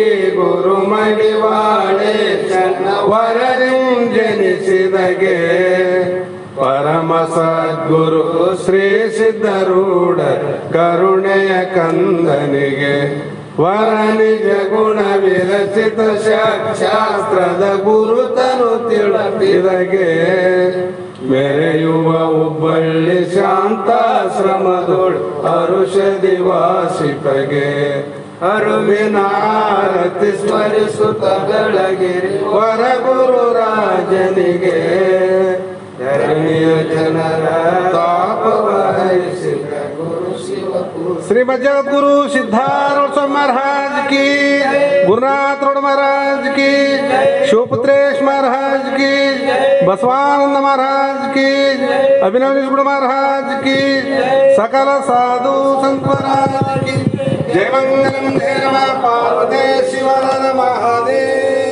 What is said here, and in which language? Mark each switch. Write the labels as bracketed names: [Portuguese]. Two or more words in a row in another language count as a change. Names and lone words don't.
[Kannada] ಗುರು ಮಡಿವಾಳೆ ವರರಿಂ ಜನಿಸಿದಗೆ ಪರಮ ಸದ್ಗುರು ಶ್ರೀ ಸಿದ್ಧರೂಢ ಕರುಣೆಯ ಕಂದನಿಗೆ ವರ ನಿಜ ಗುಣ ವಿರಚಿತ ಶಾಸ್ತ್ರದ ಗುರುತನು ತಿಳಿದಗೆ ಮೆರೆಯುವ ಹುಬ್ಬಳ್ಳಿ ಶಾಂತಾಶ್ರಮದೊಳು ಅರುಷದಿ ವಾಸಿಪಗೆ ಅರುವಿನಾರತಿ ಸ್ಮರಿಸುತ್ತ ಬೆಳಗಿರಿ ವರ ಗುರು ರಾಜನಿಗೆ ಧರಣಿಯ ಜನರ ತಾಪವಹಿಸಿದ ಗುರು [Hindi] ಶಿವ श्रीमद जगद्गुरु सिद्धारूढ़ स्वामी महाराज की, गुरुनाथ रोड महाराज की, शिवपुत्रेश महाराज की, बसवानंद महाराज की, अभिनव गुरु महाराज की, सकल साधु संत महाराज की जय मंगलम जय नमः पार्वती शिव महादेव।